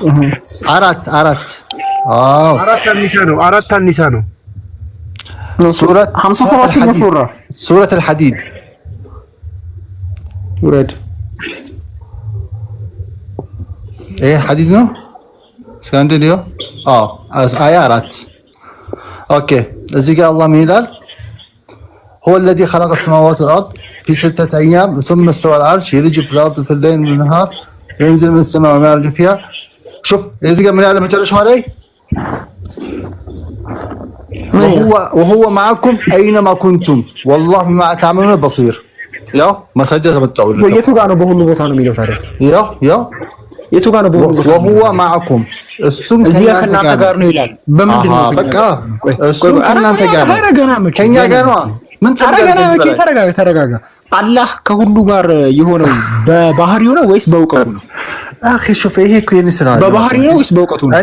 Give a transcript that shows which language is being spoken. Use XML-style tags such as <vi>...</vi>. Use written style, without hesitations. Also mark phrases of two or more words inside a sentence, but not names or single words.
<am>4 አዎ 4 አኒሳ ነው። ሱረት 57 ሱራ ሱረቱል ሐዲድ ውረድ። ይሄ ሐዲድ ነው ስካንዲዮ። አያ 4 ኦኬ። እዚህ ጋር አላህ ምን ይላል?</am> <ar>هو الذي خلق السماوات والأرض في 6 أيام ثم استوى على العرش يلج في الأرض في الليل والنهار ينزل من السماء وما يعرج فيها. شوف إذا قال من يعلم مجرش عليه وهو معكم أينما كنتم والله بما تعملون بصير.</ar> <am>ያው ማስረጃ ተመጣው ነው። የቱ ጋር ነው በሁሉ ቦታ ነው የሚለው ታዲያ? ያው የቱ ጋር ነው በሁሉ ቦታ?</am> <ar>وهو معكم እሱም</ar> <am>ከእናንተ ጋር ነው ይላል። በምንድን ነው? በቃ እሱም ከእናንተ ጋር ነው፣ ከኛ ጋር ነው። ምን ተረጋጋ። አላህ ከሁሉ ጋር የሆነው በባህሪው ነው ወይስ በእውቀቱ ነው?</am> <ar>أخي شوف</ar> <am>ይሄ እኮ የኔ ስራ ነው። በባህሪው ነው ወይስ በእውቀቱ ነው?</am>